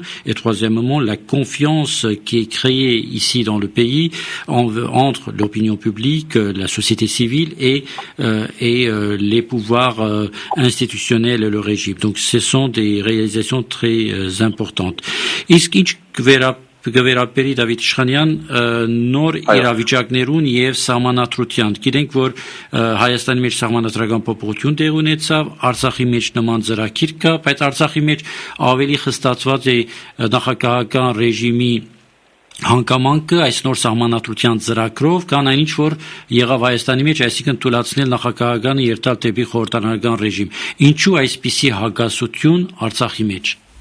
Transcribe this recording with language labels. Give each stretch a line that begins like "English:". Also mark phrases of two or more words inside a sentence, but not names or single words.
French: Et troisièmement, la confiance qui est créée ici dans le pays entre l'opinion publique, la société civile et les pouvoirs institutionnels et le régime. Donc, ce sont des réalisations très importantes.
Armenian: Գվերապերի Դավիթ Իշխանյան նոր իրավիճակներուն եւ սահմանադրության գիտենք որ Հայաստանի մեջ սահմանադրական փոփոխություն տեղ ունեցավ Արցախի մեջ նման ծրագիր կա բայց Արցախի մեջ ավելի խստացված է նախագահական ռեժիմի հանգամանքը այս նոր սահմանադրության ծրագրով կան այնինչ որ եղավ Հայաստանի մեջ այսինքն թույլատրել նախագահականը երթալ դեպի խորհրդարանական ռեժիմ ինչու այսպիսի հակասություն Արցախի մեջ